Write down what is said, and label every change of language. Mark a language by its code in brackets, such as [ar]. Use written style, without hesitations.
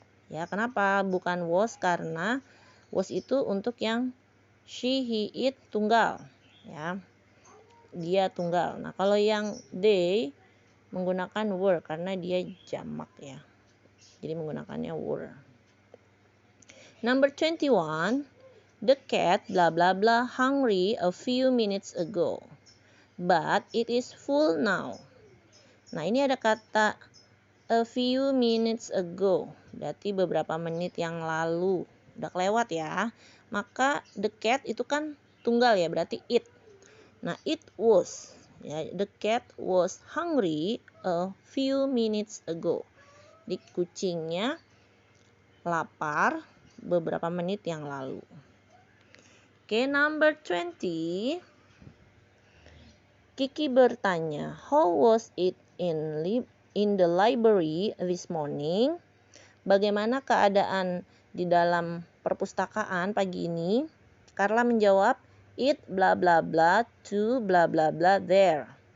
[id] Ya, kenapa bukan was? Karena was itu untuk yang she, he, it tunggal. Ya. Dia tunggal. Nah, kalau yang they menggunakan were karena dia jamak ya. Jadi menggunakannya were. [en] Number 21. The cat blah blah blah hungry a few minutes ago, but it is full now. [id] Nah, ini ada kata [en] a few minutes ago, [id] berarti beberapa menit yang lalu. Udah kelewat ya. Maka the cat itu kan tunggal ya, berarti it. [en] Nah, it was. Ya, the cat was hungry a few minutes ago. [id] Jadi kucingnya lapar beberapa menit yang lalu. [en] Oke, number 20. [id] Kiki bertanya, [en] how was it in the library this morning? [id] Bagaimana keadaan di dalam perpustakaan pagi ini? Carla menjawab, [en] it bla bla bla to bla bla bla there.